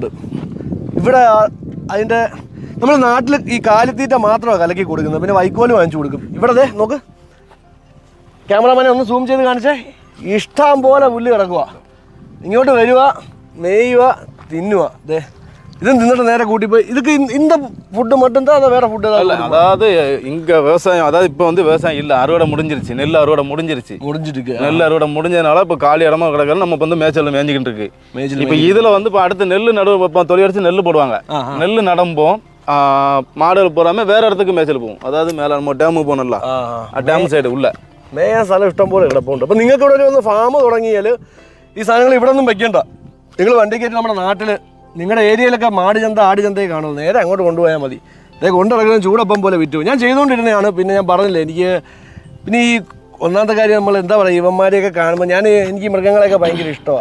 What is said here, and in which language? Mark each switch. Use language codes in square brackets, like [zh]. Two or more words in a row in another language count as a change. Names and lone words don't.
[ml] ഇവിടെ അതിൻ്റെ നമ്മൾ നാട്ടിൽ ഈ കാലിത്തീറ്റ മാത്രമാണ് കലക്കി കൊടുക്കുന്നത്, പിന്നെ വൈക്കോല് വാങ്ങിച്ചു കൊടുക്കും. ഇവിടെ നോക്ക്, ക്യാമറമാനെ ഒന്ന് സൂം ചെയ്ത് കാണിച്ചേ. ഇഷ്ടം പോലെ പുല്ല് കിടക്കുക. ഇങ്ങോട്ട് വരിക, മേയുക, തിന്നുക. ഇതും തിന്നിട്ട് നേരെ [ta] கூட்டிப்போய் இதுக்கு இந்த ஃபுட்டு மட்டும்தான், அதை வேற ஃபுட்டு இல்லை? அதாவது இங்கே விவசாயம், அதாவது இப்போ வந்து விவசாயம் இல்லை, அறுவடை முடிஞ்சிருச்சு, நெல் அறுவடை முடிஞ்சிருக்கு. நெல் அறுவடை முடிஞ்சதுனால இப்போ காலி இடமா கிடக்கல, நம்ம வந்து மேய்ச்சல் மேய்ஞ்சிக்கிட்டு இருக்கு. இப்போ இதில் வந்து இப்போ அடுத்து நெல் நடுவு தொழில் அடிச்சு நெல் போடுவாங்க. நெல் நடும்போம் மாடுகள் போகாமல் வேற இடத்துக்கு மேய்ச்சல் போகும். அதாவது மேலே நம்ம டேமு போகணும்ல, டேம் [ml] സൈഡ് ഉള്ള മേയാൻ സ്ഥലം ഇഷ്ടം പോലെ കിടപ്പുണ്ട്. അപ്പോൾ നിങ്ങൾക്ക് ഇവിടെ ഒന്ന് ഫാം തുടങ്ങിയാൽ ഈ സാധനങ്ങൾ ഇവിടെ ഒന്നും വെക്കണ്ട. നിങ്ങൾ വണ്ടി കയറ്റി നമ്മുടെ നാട്ടിൽ നിങ്ങളുടെ ഏരിയയിലൊക്കെ മാടുചന്ത ആടുചന്തയെ കാണുള്ളൂ, നേരെ അങ്ങോട്ട് കൊണ്ടുപോയാൽ മതി. അതേ കൊണ്ടിറങ്ങുന്ന ചൂടപ്പം പോലെ വിറ്റു. ഞാൻ ചെയ്തുകൊണ്ടിരുന്നതാണ്. പിന്നെ ഞാൻ പറഞ്ഞില്ലേ, എനിക്ക് പിന്നെ ഈ ഒന്നാമത്തെ കാര്യം നമ്മൾ എന്താ പറയുക, ഇവന്മാരെയൊക്കെ കാണുമ്പോൾ എനിക്ക് മൃഗങ്ങളെയൊക്കെ ഭയങ്കര ഇഷ്ടമാണ്.